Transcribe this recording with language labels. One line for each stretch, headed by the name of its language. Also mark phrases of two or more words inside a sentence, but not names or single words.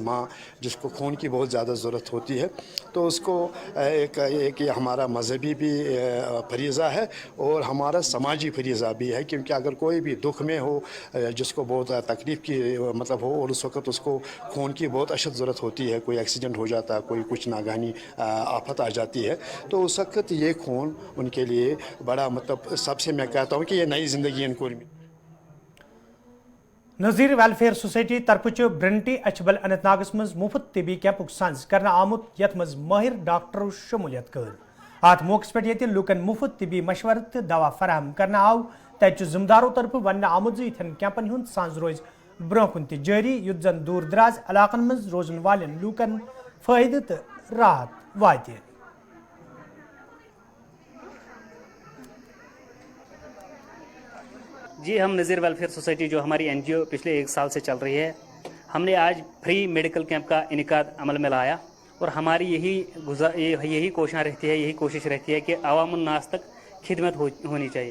Urdu: ماں جس کو خون کی بہت زیادہ ضرورت ہوتی ہے, تو اس کو ایک ہمارا مذہبی بھی فریضہ ہے اور ہمارا سماجی فریضہ بھی ہے, کیونکہ اگر کوئی بھی دکھ میں ہو, جس کو بہت تکلیف کی مطلب ہو, اور اس وقت اس کو خون کی بہت اشد ضرورت ہوتی ہے, کوئی ایکسیڈنٹ ہو جاتا ہے, کوئی کچھ ناگہانی آفت آ جاتی ہے, تو اس وقت یہ خون ان کے لیے بڑا مطلب سب سے میں کہتا ہوں کہ یہ نئی زندگی ان کو.
Kashmiri: نظیر ویلفیئر سوسائٹی طرف برنٹی اچھبل اننت ناگس مز مفت طبی کیمپک سنز کرنا آمت, یت مز ماہر ڈاکٹرو شمولیت کر. ات موقع پہ یہ لوکن مفت طبی مشورہ تو دوا فراہم کرنا آو. تت ذمہ داروں طرف ون آمت اتن کیمپن ہند سنز روز برہ کن تہ جاری, یت زن دور دراز علاقن مز روزن والن لوکن فائدہ تو راحت واتہ.
Urdu: جی, ہم نظیر ویلفیئر سوسائٹی جو ہماری NGO پچھلے 1 سال سے چل رہی ہے, ہم نے آج
English: free medical camp
Urdu: کا انعقاد عمل میں لایا, اور ہماری یہی کوشش رہتی ہے کہ عوام الناس تک خدمت ہونی چاہیے.